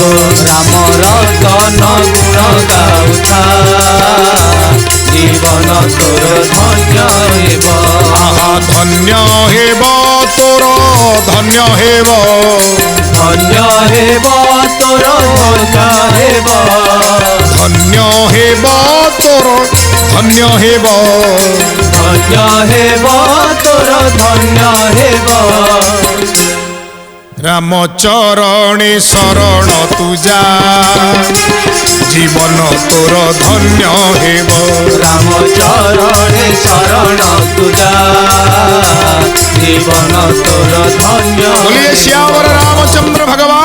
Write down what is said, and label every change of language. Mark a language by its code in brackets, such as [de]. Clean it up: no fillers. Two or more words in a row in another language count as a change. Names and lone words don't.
[or] ରାମ ରତନ ଗୁଣ ଗାଉଥା ଜୀବନ ତୋର ଧନ୍ୟ ହେବ ଧନ୍ୟ ହେବ ତୋର ଧନ୍ୟ ହେବ ଧନ୍ୟ ହେବ ତୋର ଧନ୍ୟ ହେବ ଧନ୍ୟ ହେବ ତୋର ଧନ୍ୟ ହେବ ଧନ୍ୟ ହେବ ତୋର ଧନ୍ୟ ହେବ ରାମ ଚରଣେ ଶରଣ ତୁ ଯା ଜୀବନ ତୋର ଧନ୍ୟ ହେବ ରାମ ଚରଣେ ଶରଣ ତୁ ଯା ଜୀବନ ତୋର ଧନ୍ୟ [hi] बोलिए श्यावर रामचंद्र भगवान